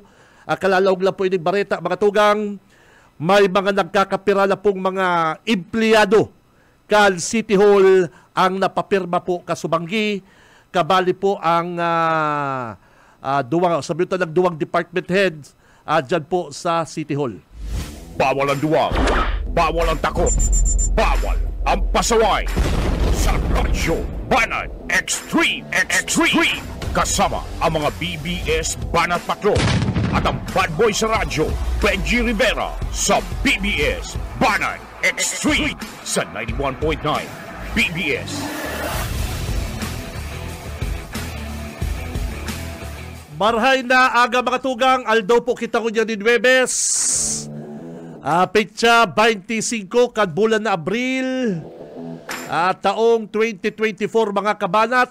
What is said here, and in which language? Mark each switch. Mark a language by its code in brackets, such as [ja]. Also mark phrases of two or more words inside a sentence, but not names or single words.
[bik] Kalalaog lang po ini bareta, mga tugang. May mga nagkakapirala pong mga empleyado kan City Hall ang napapirma po kasubanggi. Kabali po ang duwang [en] department heads [bik] dyan po sa City Hall. [tl] Bawal ang duwag, bawal ang takot, bawal ang pasaway. Sa Radyo Banat Extreme kasama ang mga BBS Banat Patrol at ang [en] bad boy [tl] sa radyo, Benji Rivera sa BBS Banat Extreme sa 91.9 BBS. [bik] Marhay na aga, mga tugang, aldaw po kita ko dyan din Webes. Petsa 25 kad bulan na Abril, taong 2024, mga kabanat.